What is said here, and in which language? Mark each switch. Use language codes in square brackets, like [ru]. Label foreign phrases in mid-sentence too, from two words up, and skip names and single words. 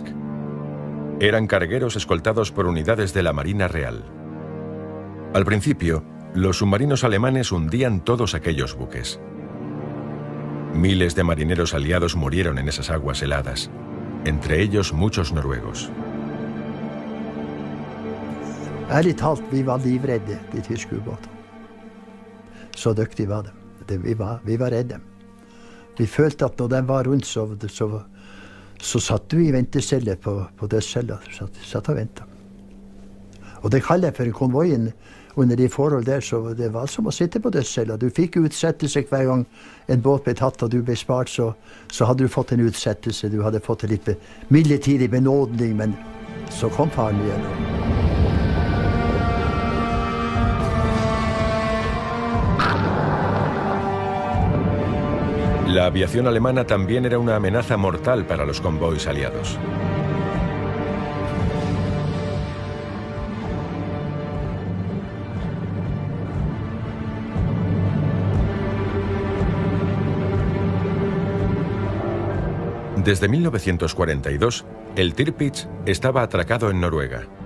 [es] Eran cargueros escoltados por unidades de la Marina Real. Al principio, los submarinos alemanes hundían todos aquellos buques. Miles de marineros aliados murieron en esas aguas heladas, entre ellos muchos noruegos. [no] Ærlig talt, vi var livredde, de tyske ubåtene. Så dyktige var de. Vi var redde. Vi følte at når de var rundt, så satt du i ventecelle på dødscella. Satt og ventet. Og det kaller jeg for konvoien under de forhold der, så det var som å sitte på dødscella. Du fikk utsettelse hver gang en båt ble tatt og du ble spart, så hadde du fått en utsettelse. Du hadde fått en litt midlertidig benådning, men så kom faren igjen. [es] La aviación alemana también era una amenaza mortal para los convoys aliados. Desde 1942, el Tirpitz estaba atracado en Noruega.